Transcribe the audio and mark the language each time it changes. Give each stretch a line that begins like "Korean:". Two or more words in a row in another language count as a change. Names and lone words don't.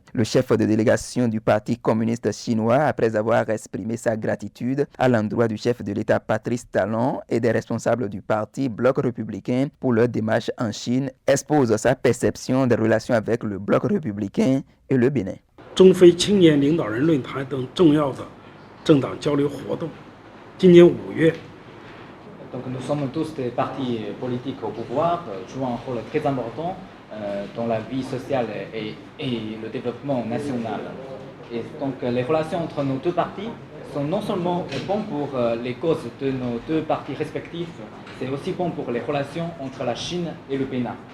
French: Le chef de délégation du Parti communiste chinois, après avoir exprimé sa gratitude à l'endroit du chef de l'État Patrice Talon et des responsables du parti Bloc républicain pour leur démarche en Chine, expose sa perception des relations avec le Bloc républicain et le Bénin.
Chinese: 中非青年领导人论坛等重要的政党交流活动，今年5月。
French: Donc nous sommes tous des partis politiques au pouvoir, jouant un rôle très important dans la vie sociale et le développement national. Et donc les relations entre nos deux partis sont non seulement bonnes pour les causes de nos deux partis respectifs, c'est aussi bon pour les relations entre la Chine et le Bénin.